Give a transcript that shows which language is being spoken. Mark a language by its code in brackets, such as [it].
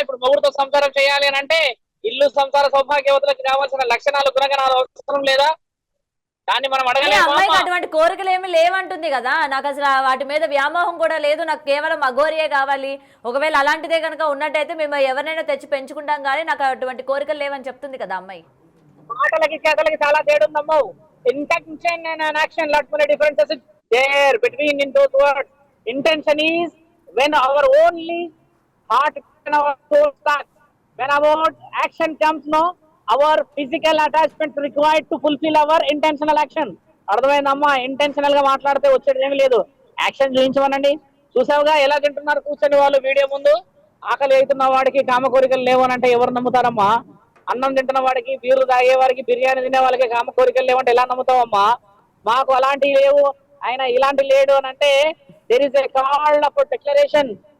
[te] ఇప్పుడు మొగుడుతో సంసారం చేయాలి అని అంటే ఇల్లు సంసార సౌభాగ్యవతులకు కావాల్సిన లక్షణాలు గుణగణాలు అవసరం లేదా? దాన్ని మనం అడగలేము. అమ్మాయికి అటువంటి కోరికలు ఏమి లేవంటుంది కదా. నాకు అసలు వాటి మీద వ్యామోహం కూడా లేదు. నాకు కేవలం అఘోరియే కావాలి. ఒకవేళ అలాంటిదే కనుక ఉన్నట్టయితే మేము ఎవరినైనా తెచ్చి పెంచుకుంటాం, కానీ నాకు అటువంటి కోరికలు లేవని చెప్తుంది కదా అమ్మాయి. మాటలకి చేతలకి చాలా తేడా ఉందమ్మా. [en] Intention and action, lot many differences there between in those words. Intention is when our only heart and our soul starts. When our action comes, no, our physical attachment required to fulfill our intentional action. [te] అర్థమైందమ్మా? Intentional గా మాట్లాడితే వచ్చేది ఏమి లేదు. Action చూపించమనండి. చూసావుగా ఎలా తింటున్నారు కూర్చొని వాళ్ళు వీడియో ముందు. ఆకలి అవుతున్న వాడికి కామ కోరికలు లేవనంటే ఎవరు నమ్ముతారమ్మా? అన్నం తింటున్న వాడికి, బీర్లు తాగే వాడికి, బిర్యానీ తినే వాళ్ళకి కామ కోరికలు లేవంటే ఎలా నమ్ముతావమ్మా? మాకు అలాంటివి లేవు, ఆయన ఇలాంటి లేడు అని అంటే [en] There is a called up declaration.